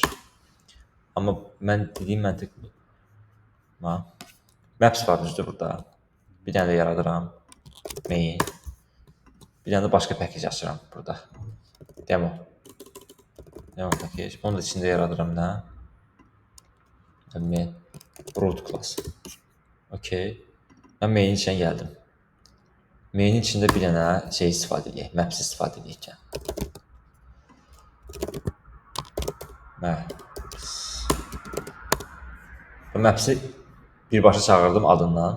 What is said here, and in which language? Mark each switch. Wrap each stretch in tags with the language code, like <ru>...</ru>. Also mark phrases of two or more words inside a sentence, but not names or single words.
<az>Amma mən dediyim məntiq budur. Maps var düzdür burada. Bir dənə də yaradıram. Main. Bir dənə də başqa package açıram burada.</az> <en>Demo package.</en> <az>Onu da içində yaradıram nə?</az> <en>Main. Root class.</en> <az>Okay. Mən main içinə gəldim. Main içində bir dənə şey istifadə edək. Maps istifadə edək. Maps-i birbaşa çağırdım adından.</az>